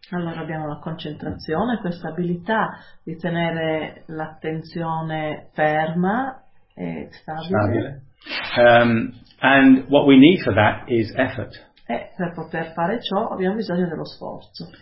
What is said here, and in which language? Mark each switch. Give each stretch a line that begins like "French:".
Italian: Allora abbiamo la concentrazione, questa abilità di tenere l'attenzione ferma e stabile.
English: And what we need for that is effort.
Italian: E per poter fare ciò abbiamo bisogno dello sforzo.